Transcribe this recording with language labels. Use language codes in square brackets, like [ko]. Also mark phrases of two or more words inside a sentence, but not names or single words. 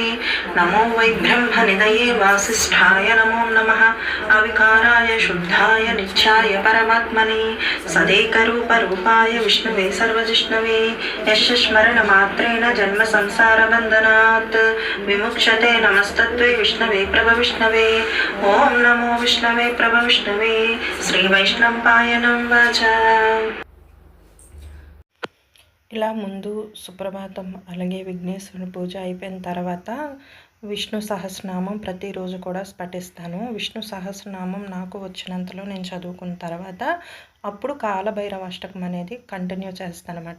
[sa] नमो वै ब्रह्मनिधये वासिष्ठाय नमो नमः अविकाराय शुद्धाय नित्याय परमात्मने सदेकरूपरूपाय विष्णुवे सर्वजिष्णवे यस्य स्मरणमात्रेण जन्म संसारबन्धनात् विमुच्यते नमस्तत्वे विष्णवे प्रभविष्णवे ओम नमो विष्णवे प्रभविष्णवे श्रीवैष्णवायनं वाच. [te] ఇలా ముందు సుప్రభాతం అలాగే విఘ్నేశ్వరుని పూజ అయిపోయిన తర్వాత విష్ణు సహస్రనామం ప్రతిరోజు కూడా పఠిస్తాను. విష్ణు సహస్రనామం నాకు వచ్చినంతలో నేను చదువుకున్న తర్వాత అప్పుడు కాలభైరవ అష్టకం అనేది కంటిన్యూ చేస్తానమాట.